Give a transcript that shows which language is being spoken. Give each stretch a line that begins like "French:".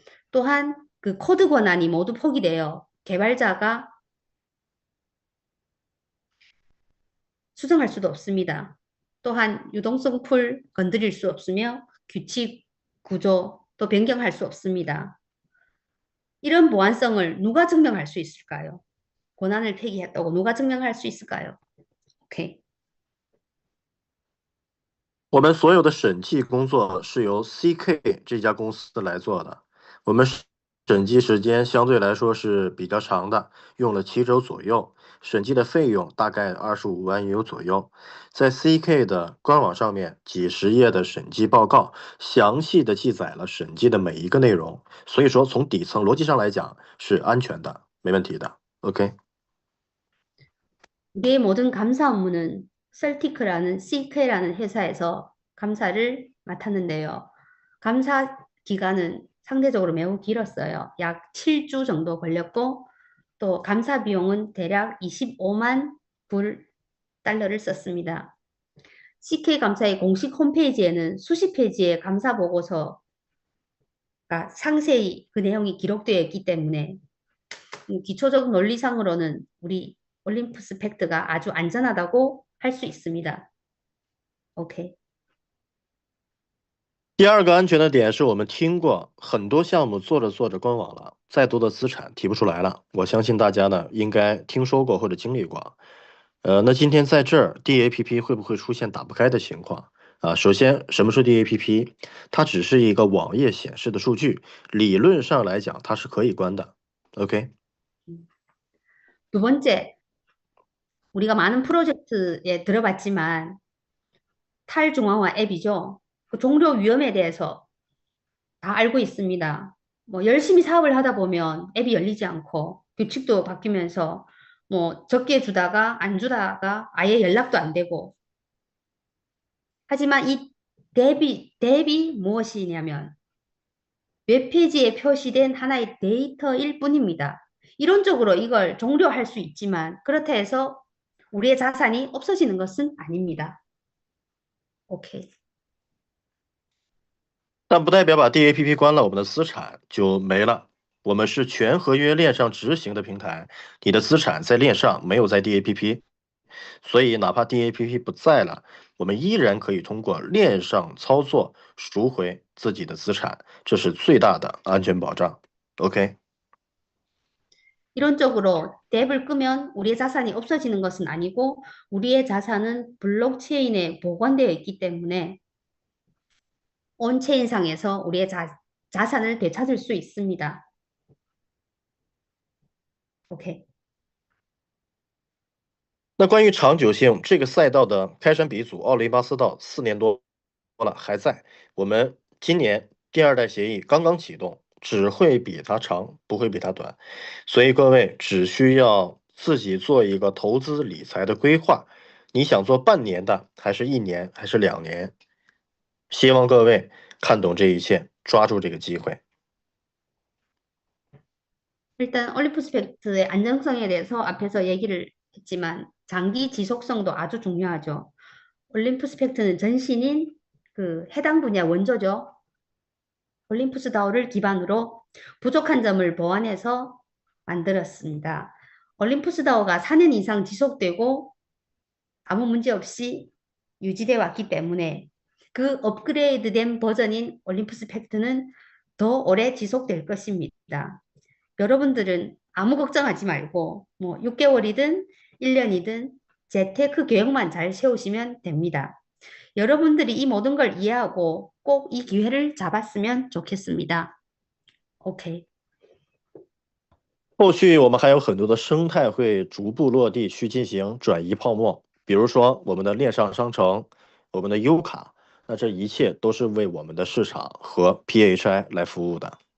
Korean: 또한 그 코드 권한이 모두 포기되어 개발자가 수정할 수도 없습니다. 또한 유동성 풀 건드릴 수 없으며 규칙, 구조 또 변경할 수 없습니다. 이런 보안성을 누가 증명할 수 있을까요? 권한을 폐기했다고 누가 증명할 수 있을까요?
English: OK。
Chinese: 我们所有的审计工作是由 CK 这家公司来做的，我们审计时间相对来说是比较长的，用了7周左右，审计的费用大概25万USD左右。在 CK 的官网上面，几十页的审计报告，详细的记载了审计的每一个内容，所以说从底层逻辑上来讲是安全的，没问题的。
English: OK。
Korean: 우리의 모든 감사 업무는 셀티크라는 CK라는 회사에서 감사를 맡았는데요. 감사 기간은 상대적으로 매우 길었어요. 약 7주 정도 걸렸고 또 감사 비용은 대략 25만 달러를 썼습니다. CK 감사의 공식 홈페이지에는 수십 페이지의 감사 보고서가 상세히 그 내용이 기록되어 있기 때문에 기초적 논리상으로는 우리 올림푸스 팩트가 아주 안전하다고 할 수 있습니다.
English: OK。
Chinese: 第二个安全的点是我们听过很多项目做着做着官网了，再多的资产提不出来了。我相信大家呢应该听说过或者经历过。那今天在这儿 DAPP 会不会出现打不开的情况啊？首先，什么是 DAPP？ 它只是一个网页显示的数据，理论上来讲它是可以关的。
English: OK。
Korean: 두 번째, 우리가 많은 프로젝트에 들어봤지만 탈중앙화 앱이죠. 그 종료 위험에 대해서 다 알고 있습니다. 열심히 사업을 하다 보면 앱이 열리지 않고 규칙도 바뀌면서 적게 주다가 안 주다가 아예 연락도 안 되고. 하지만 이 앱이 무엇이냐면 웹페이지에 표시된 하나의 데이터일 뿐입니다. 이론적으로 이걸 종료할 수 있지만 그렇다 해서 우리의 자산이 없어지는 것은 아닙니다.
English: OK。
Chinese: 但不代表把 DAPP 关了，我们的资产就没了。我们是全合约链上执行的平台，你的资产在链上，没有在 DAPP， 所以哪怕 DAPP 不在了，我们依然可以通过链上操作赎回自己的资产，这是最大的安全保障。
English: OK。
Korean: 이론적으로 앱을 끄면 우리의 자산이 없어지는 것은 아니고 우리의 자산은 블록체인에 보관되어 있기 때문에 온체인상에서 우리의 자산을 되찾을 수 있습니다.
English: OK。
Chinese: 那关于长久性，这个赛道的开山鼻祖奥林巴斯道4年多了，还在。我们今年第2代协议刚刚启动，只会比它长，不会比它短。所以各位只需要自己做一个投资理财的规划，你想做半年的，还是1年，还是2年？希望各位看懂这一切，抓住这个机会。
Korean: 일단 올림푸스펙트의 안정성에 대해서 앞에서 얘기를 했지만 장기 지속성도 아주 중요하죠. 올림푸스펙트는 전신인 그 해당 분야 원조죠. 올림푸스다우를 기반으로 부족한 점을 보완해서 만들었습니다. 올림푸스다우가 4년 이상 지속되고 아무 문제 없이 유지되어 왔기 때문에 그 업그레이드된 버전인 올림푸스펙트는 더 오래 지속될 것입니다. 여러분들은 아무 걱정하지 말고 뭐 6개월이든 1년이든 재테크 계획만 잘 세우시면 됩니다. 여러분들이 이 모든 걸 이해하고 꼭 이 기회를 잡았으면 좋겠습니다.
English: OK。
Chinese: 后续我们还有很多的生态会逐步落地去进行转移泡沫，比如说我们的链上商城，我们的优卡，那这一切都是为我们的市场和 PHI 来服务的。